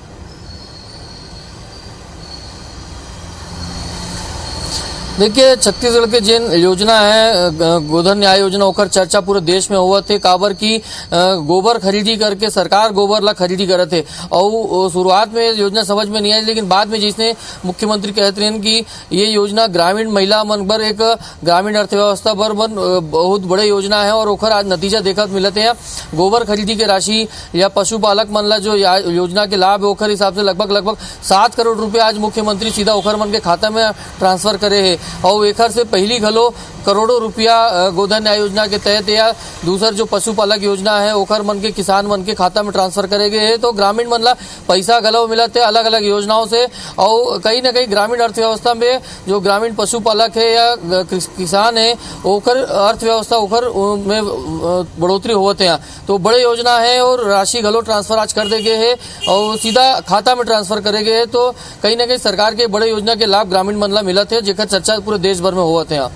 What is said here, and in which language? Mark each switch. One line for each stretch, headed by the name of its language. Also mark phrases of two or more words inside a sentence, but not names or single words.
Chhattisgarhi: देखिए छत्तीसगढ़ के जिन योजना है गोधन न्याय योजना होकर चर्चा पूरे देश में हुआ थे काबर की गोबर खरीदी करके सरकार गोबर ला खरीदी करे थे और शुरुआत में योजना समझ में नहीं आई लेकिन बाद में जिसने मुख्यमंत्री कहते रहे कि ये योजना ग्रामीण महिला मन पर एक ग्रामीण अर्थव्यवस्था पर बहुत बड़े योजना है और ओखर आज नतीजा देखा मिलते हैं गोबर खरीदी के राशि या पशुपालक मन ला जो योजना के लाभ है ओखर हिसाब से लगभग 7 करोड़ रुपया आज मुख्यमंत्री सीधा ओखर मन के खाता में ट्रांसफर करे है और एकर से पहली घलो करोड़ों रुपया गोधन न्याय योजना के तहत या दूसर जो पशुपालक योजना है ओखर मन के किसान मन के खाता में ट्रांसफर करे गए है तो ग्रामीण मन ला पैसा घलो मिलते अलग अलग योजनाओं से और कहीं ना कहीं ग्रामीण अर्थव्यवस्था में जो ग्रामीण पशुपालक है या किसान है ओखर अर्थव्यवस्था ओखर में बढ़ोतरी होते हैं तो बड़े योजना है और राशि घलो ट्रांसफर आज कर दे गए है और सीधा खाता में ट्रांसफर करे गए है तो कहीं ना कहीं सरकार के बड़े योजना के लाभ ग्रामीण मन ला मिलत है जेकर चर्चा पूरे देश भर में होते हैं।